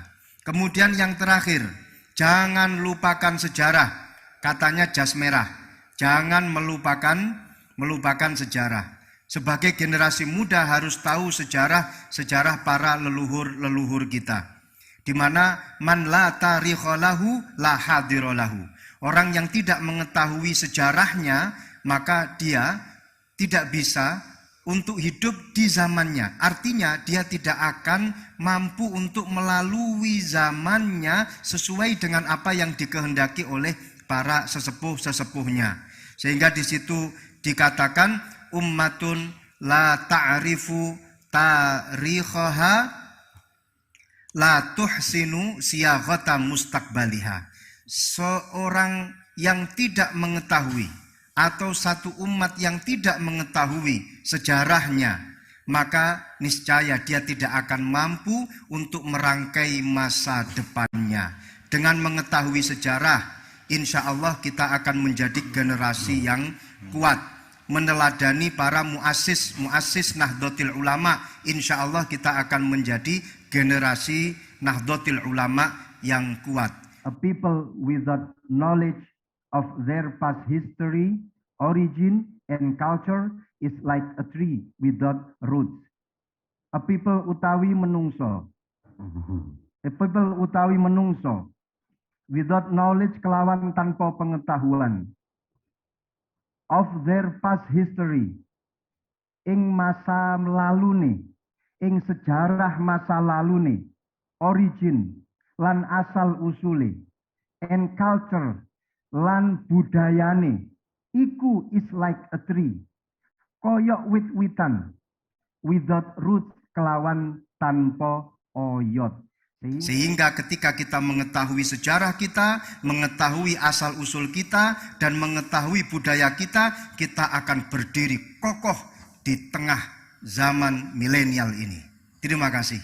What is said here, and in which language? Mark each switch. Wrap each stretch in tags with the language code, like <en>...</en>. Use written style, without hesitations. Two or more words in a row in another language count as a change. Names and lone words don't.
<id>Kemudian yang terakhir, jangan lupakan sejarah. Katanya jas merah, jangan melupakan sejarah. Sebagai generasi muda harus tahu sejarah para leluhur kita. Di mana</id> <ar>من لا تاريخ له لا حاضر له.</ar> <id>Orang yang tidak mengetahui sejarahnya, maka dia tidak bisa untuk hidup di zamannya. Artinya dia tidak akan mampu untuk melalui zamannya sesuai dengan apa yang dikehendaki oleh para sesepuh-sesepuhnya. Sehingga di situ dikatakan</id> <ar>أمة لا تعرف تاريخها لا تحسن صياغة مستقبلها.</ar> <id>Seorang yang tidak mengetahui atau satu umat yang tidak mengetahui sejarahnya, maka niscaya dia tidak akan mampu untuk merangkai masa depannya. Dengan mengetahui sejarah,</id> <ar>insya Allah</ar> <id>kita akan menjadi generasi yang kuat, meneladani para muassis Nahdlatul Ulama.</id> <ar>Insya Allah</ar> <id>kita akan menjadi generasi Nahdlatul Ulama yang kuat.</id> <en>A people without knowledge of their past history, origin, and culture is like a tree without roots. A people</en> <jv>utawi menungso.</jv> <en>A people</en> <jv>utawi menungso</jv> <en>without knowledge</en> <jv>kelawan tanpa pengetahuan of</jv> <en>their past history,</en> <jv>ing masa lalune, ing sejarah masa lalune, origin lan asal usule,</jv> <en>and culture</en> <jv>lan budayane, iku</jv> <en>is like a tree,</en> <jv>koyok wit-witan,</jv> <en>without roots</en> <jv>kelawan tanpa oyot.</jv> <id>Sehingga ketika kita mengetahui sejarah kita, mengetahui asal-usul kita, dan mengetahui budaya kita, kita akan berdiri kokoh di tengah zaman milenial ini. Terima kasih.</id>